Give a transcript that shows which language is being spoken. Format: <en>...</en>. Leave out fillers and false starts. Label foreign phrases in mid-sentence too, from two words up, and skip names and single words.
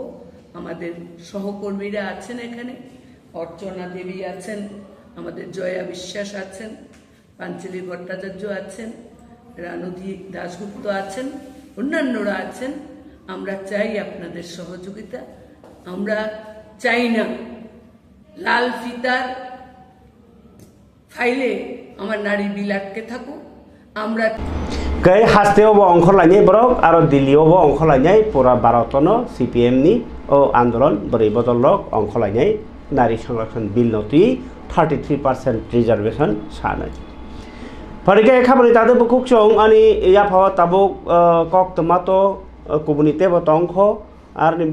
<bn>আমাদের সহকর্মীরা আছেন, এখানে অর্চনা দেবী আছেন, আমাদের জয়া বিশ্বাস আছেন, পাঞ্চলি ভট্টাচার্য আছেন, রানুধি দাশগুপ্ত আছেন, অন্যান্যরা আছেন। আমরা চাই আপনাদের সহযোগিতা। আমরা চাই না লাল ফিতার ফাইলে আমার নারী বিল আটকে থাকুক। আমরা</bn> <trp>कै हास्तेयावबो अंख लायनाय बरक आरो दिल्लीयावबो अंख लायनाय पुरा भारतनो CPM नि आंदोलन बोरै बदलक अंख लायनाय नारी संरक्षण बिल नथि 33% रिजर्वेशन सानै फरिके खाबनि तादो बुकुकचों अनि याफाव ताबुक कक टमाटो कुबुनिते बतंख आर नि</trp>